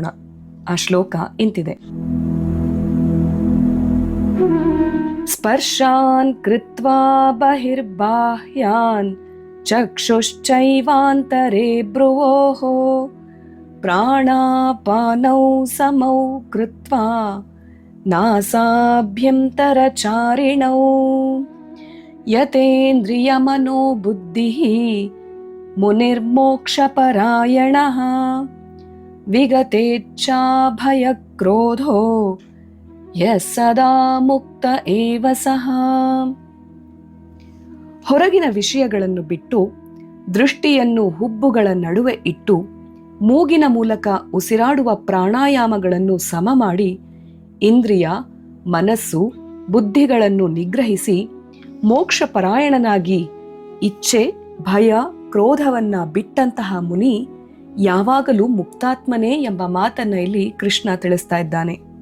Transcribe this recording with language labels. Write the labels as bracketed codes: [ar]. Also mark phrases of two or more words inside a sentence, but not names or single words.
[kn] ಆ ಶ್ಲೋಕ ಇಂತಿದೆ: [sa] ಸ್ಪರ್ಶಾನ್ ಕೃತ್ವಾ ಬಹಿರ್ಬಾಹ್ಯಾನ್ ಚಕ್ಷುಶ್ಚೈವಾಂತರೇ ಭ್ರುವೋಃ ಪ್ರಾಣಾಪಾನೌ ಸಮೌ ಕೃತ್ವಾ ನಾಸಾಭ್ಯಂತರಚಾರಿಣೌ ಯತೇಂದ್ರಿಯಮನೋ ಬುದ್ಧಿಃ ಮುನಿರ್ಮೋಕ್ಷಪರಾಯಣಃ ವಿಗತೇಚ್ಛಾ ಭಯಕ್ರೋಧೋ ಯಃ ಸದಾ ಮುಕ್ತ ಏವ ಸಃ. [kn] ಹೊರಗಿನ ವಿಷಯಗಳನ್ನು ಬಿಟ್ಟು ದೃಷ್ಟಿಯನ್ನು ಹುಬ್ಬುಗಳ ನಡುವೆ ಇಟ್ಟು ಮೂಗಿನ ಮೂಲಕ ಉಸಿರಾಡುವ ಪ್ರಾಣಾಯಾಮಗಳನ್ನು ಸಮ ಮಾಡಿ ಇಂದ್ರಿಯ, ಮನಸ್ಸು, ಬುದ್ಧಿಗಳನ್ನು ನಿಗ್ರಹಿಸಿ ಮೋಕ್ಷಪರಾಯಣನಾಗಿ ಇಚ್ಛೆ, ಭಯ, ಕ್ರೋಧವನ್ನ ಬಿಟ್ಟಂತಹ ಮುನಿ ಯಾವಾಗಲೂ ಮುಕ್ತಾತ್ಮನೇ ಎಂಬ ಮಾತನ್ನ ಇಲ್ಲಿ ಕೃಷ್ಣ ತಿಳಿಸ್ತಾ ಇದ್ದಾನೆ.